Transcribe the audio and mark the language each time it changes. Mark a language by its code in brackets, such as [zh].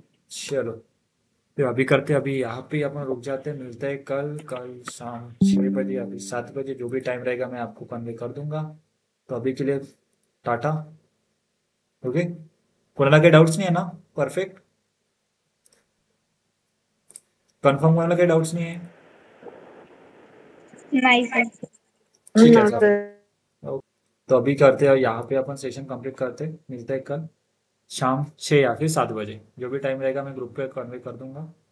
[hi] चलो तो अभी करते, अभी यहाँ पे अपन रुक जाते हैं. मिलते हैं कल शाम 6 बजे, अभी 7 बजे, जो भी टाइम रहेगा मैं आपको कन्वे कर दूंगा. तो अभी के लिए टाटा. [mr] ओके, कोणाला काही डाउट्स नाही आहे ना? Perfect, confirm. कोणाला काही डाउट्स नाही आहे? नाही सर. [hi] ठीक है सर. तो अभी करते हैं, यहाँ पे अपन सेशन कंप्लीट करते हैं. मिलते हैं कल शाम 6 या फिर 7 बजे, जो भी टाइम रहेगा मैं ग्रुप पे कन्वे कर दूंगा.